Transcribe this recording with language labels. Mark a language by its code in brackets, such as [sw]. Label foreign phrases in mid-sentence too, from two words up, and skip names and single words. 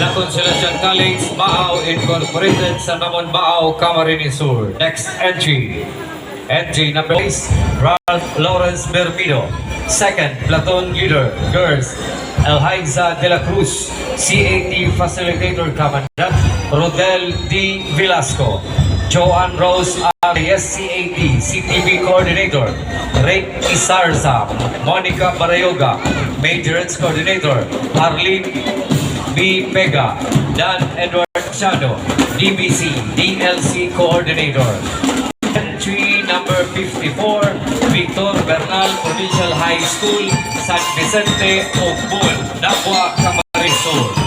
[en] La Consolación College, Baao Incorporated, San Ramon, Baao, Camarines Sur. Next entry. Entry number 6, Ralph Lawrence Bermido. Second, Platoon Leader, Girls, Elhaiza de la Cruz. CAT Facilitator Commandant, Rodel D. Velasco. Joanne Rose Arias, CAT, CTV Coordinator. Rick Isarza, Monica Barayoga, Majorets Coordinator. Arlene B. Pega, Dan Edward Chano, DBC, DLC Coordinator. Entry number 54, Victor Bernal Provincial High School, San Vicente, Ogbun, Nabua, Camarines Sur.